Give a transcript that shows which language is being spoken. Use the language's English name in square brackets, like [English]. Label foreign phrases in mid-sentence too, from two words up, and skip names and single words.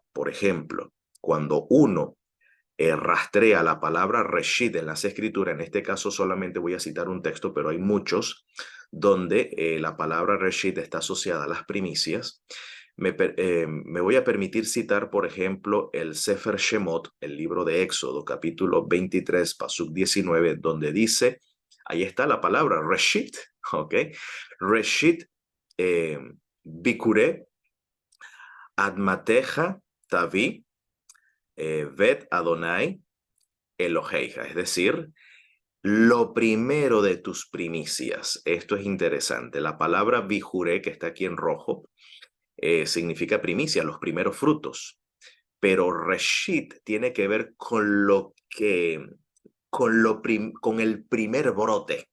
[Spanish] Por ejemplo, cuando uno rastrea la palabra reshit en las escrituras, en este caso solamente voy a citar un texto, pero hay muchos, donde la palabra reshit está asociada a las primicias. Me voy a permitir citar, por ejemplo, el Sefer Shemot, el libro de Éxodo, capítulo 23, pasuk 19, donde dice, ahí está la palabra reshit, ¿ok? [Hebrew] ראשית ביכורי אדמתך תביא בית ה' אלוהיך, [Spanish] es decir, lo primero de tus primicias. Esto es interesante. La palabra bijuré, que está aquí en rojo, significa primicia, los primeros frutos. Pero reshit tiene que ver con con el primer brote.